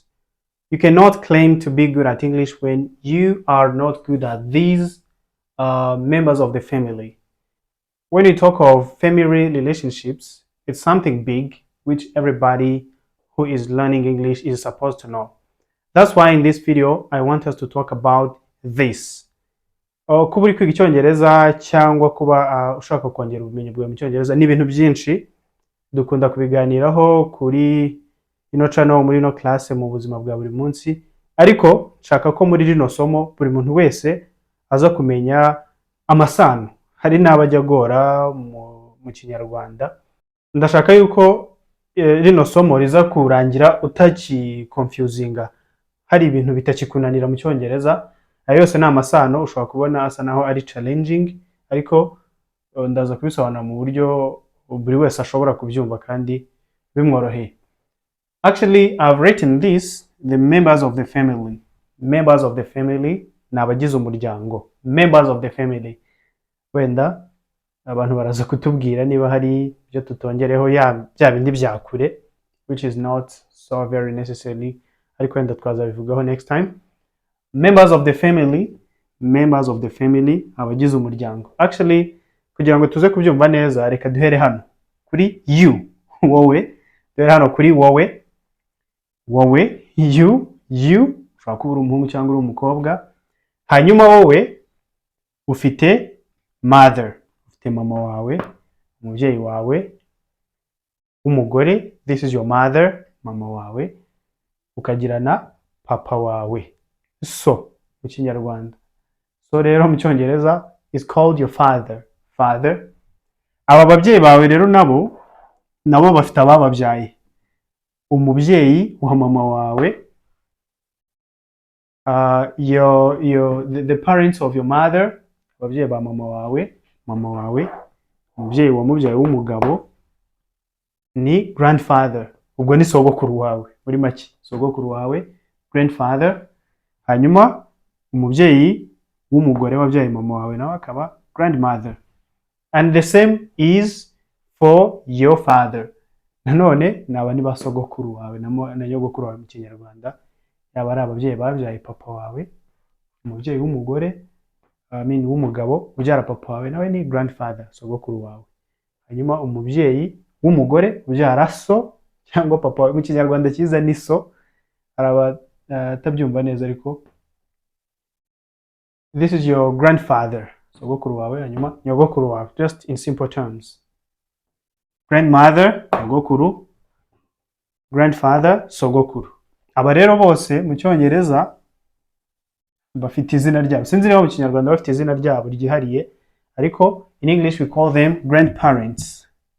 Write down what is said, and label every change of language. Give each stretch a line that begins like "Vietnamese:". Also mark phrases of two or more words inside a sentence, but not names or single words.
English: You cannot claim to be good at English when you are not good at these members of the family. When you talk of family relationships, it's something big which everybody who is learning English is supposed to know. That's why in this video, I want us to talk about this.
Kinyarwanda: Kuba uri kwiga icyongereza cyangwa kuba ushaka kongera ubumenyi bwawe mu cyongereza ni ibintu byinshi dukunda kubiganiraho kuri ino channel muri ino class mu buzima bwa buri munsi, ariko nshaka ko muri rino somo buri muntu wese aza kumenya amasano. Hari n'abajya gora mu Kinyarwanda. Ndashaka yuko rino somo riza kurangira utaki confusinga, hari ibintu bitakikunanira mu cyongereza. Ayo yose ni amasano ushobora kubona asa naho ari challenging, ariko ndaza kubisobanura mu buryo buri wese ashobora kubyumva kandi bimworoheye.
English: Actually, I've written this, the members of the family. Members of the family
Kinyarwanda: ni abagize umuryango.
English: Members of the family.
Kinyarwanda: Wenda abantu baraza kutubwira niba hari byo tutongereho bya bindi bya kure,
English: which is not so very necessary,
Kinyarwanda: ariko wenda twazabivugaho
English: next time. Members of the family, members of the family,
Kinyarwanda: abagize umuryango. Actually, kugira ngo tuze kubyumva neza, reka duhere hano kuri you, wowe. Duhere hano kuri wowe, wowe, you, ushobora kuba uri umuhungu cyangwa uri umukobwa. Hanyuma wowe ufite mother, ufite mama wawe, umubyeyi wawe w'umugore,
English: this is your mother,
Kinyarwanda: mama wawe. Ukagira na papa wawe, so mu Kinyarwanda. So rero mu Cyongereza
English: is called your father, father.
Kinyarwanda: Aba babyeyi bawe rero nabo bafite abababyaye. Umubyeyi wa mama wawe, the parents of your mother, ababyeyi ba mama wawe, umubyeyi wa mubyeyi w'umugabo ni grandfather, ubwo ni sogokuru wawe muri make, sogokuru wawe, grandfather. Hanyuma umubyeyi w'umugore wabyaye mama wawe nawe akaba grandmother.
English: And the same is for your father.
Kinyarwanda: Nanone naba ni basogokuru wawe na nyogokuru wawe mu Kinyarwanda, yaba ari ababyeyi babyaye papa wawe, umubyeyi w'umugore w'umugabo ubyara papa wawe nawe ni grandfather, sogokuru wawe. Hanyuma umubyeyi w'umugore ubyara so cyangwa papa wawe, mu Kinyarwanda cyiza ni so, araba tabyumva neza ariko
English: this is your grandfather,
Kinyarwanda: sogokuru wawe. Hanyuma nyogokuru wawe,
English: just in simple terms. Grandmother,
Kinyarwanda: nyogokuru, grandfather, sogokuru. Aba rero bose mu Cyongereza bafite izina ryabo. Sinzi niba mu Kinyarwanda bafite izina ryabo ryihariye, ariko
English: in English we call them grandparents.